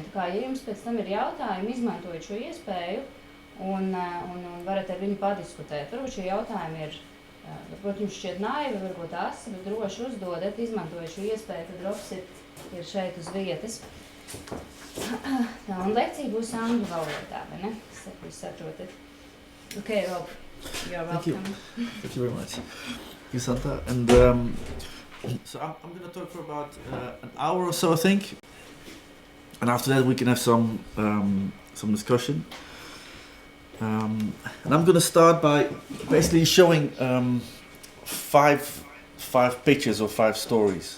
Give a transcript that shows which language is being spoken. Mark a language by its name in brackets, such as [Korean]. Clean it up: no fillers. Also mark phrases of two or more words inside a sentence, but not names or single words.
[Latvian] Tā kā, ja jums pēc tam ir jautājumi, izmantojiet šo iespēju un varat ar viņu padiskutēt. Varbūt šie jautājumi ir, varbūt jums šķiet naivi, varbūt asi, bet droši uzdodat, izmantojiet šo iespēju, tad Robs ir šeit uz vietas. Tā, un lekcija būs angļu valodā, vai ne? Jūs saprotat. [English] Okay, Rob, you're welcome. Thank you very much. Thank you, Santa. And so I'm going to talk for about an hour or so, I think. And after that we can have some discussion. And I'm going to start by basically showing five pictures or 5 stories.